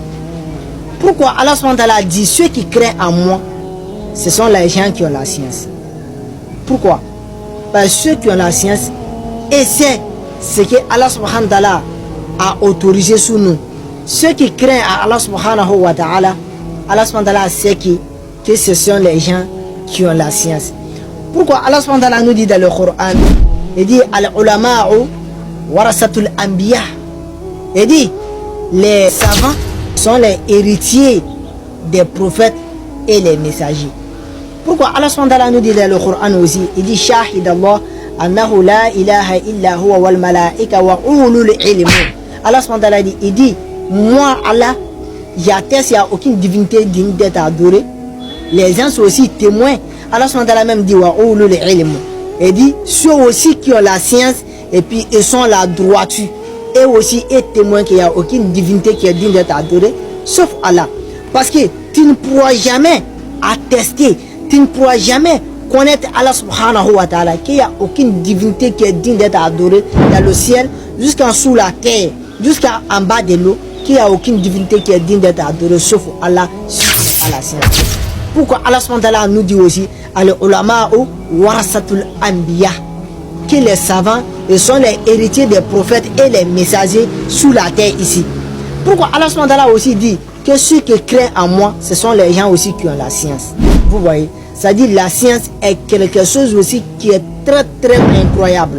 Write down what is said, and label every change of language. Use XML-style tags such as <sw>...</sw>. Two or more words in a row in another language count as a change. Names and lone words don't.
<fr>Pourquoi Allah</fr> <ar>سبحانه وتعالى</ar> <fr>dit ceux qui craignent à moi, ce sont les gens qui ont la science? Pourquoi? Parce que ceux qui ont la science essaient ce que Allah</fr> <ar>سبحانه وتعالى</ar> <fr>a autorisé sur nous. Ceux qui craignent à Allah</fr> <ar>سبحانه وتعالى,</ar> <fr>Allah</fr> <ar>سبحانه وتعالى</ar> <fr>sait que ce sont les gens qui ont la science. Pourquoi Allah</fr> <ar>سبحانه وتعالى</ar> <fr>nous dit dans le Coran, il dit</fr> <ar>العلماء ورثة الأنبياء,</ar> <fr>il dit les savants sont les héritiers des prophètes et les messagers. Pourquoi Allah</fr> <ar>سبحانه وتعالى</ar> <fr>nous dit dans le Coran aussi, il dit</fr> <ar>شهد الله أنه لا إله إلا هو والملائكة وأولو العلم.</ar> <fr>Allah</fr> <ar>سبحانه وتعالى</ar> <fr>dit, il dit moi Allah, j'atteste, il n'y a aucune divinité digne d'être adorée. Les gens sont aussi témoins. Allah</fr> <ar>سبحانه وتعالى</ar> <fr>même dit</fr> <ar>وأولو العلم.</ar> <fr>Il dit ceux aussi qui ont la science et puis ils sont la droiture. Et aussi est témoin qu'il n'y a aucune divinité qui est digne d'être adorée sauf Allah. Parce que tu ne pourras jamais attester, tu ne pourras jamais connaître Allah</fr> <ar>سبحانه وتعالى</ar> <fr>qu'il n'y a aucune divinité qui est digne d'être adorée dans le ciel, jusqu'en sous la terre, jusqu'en bas de l'eau, qu'il n'y a aucune divinité qui est digne d'être adorée sauf Allah, à la science. Pourquoi Allah</fr> <ar>سبحانه وتعالى</ar> <fr>nous dit aussi</fr> <ar>العلماء ورثة الأنبياء,</ar> <fr>que les savants sont les héritiers des prophètes et les messagers sous la terre ici. Pourquoi Allah</fr> <ar>سبحانه وتعالى</ar> <fr>aussi dit que ceux qui craignent en moi, ce sont les gens aussi qui ont la science. Vous voyez, c'est-à-dire la science est quelque chose aussi qui est très très incroyable.</fr>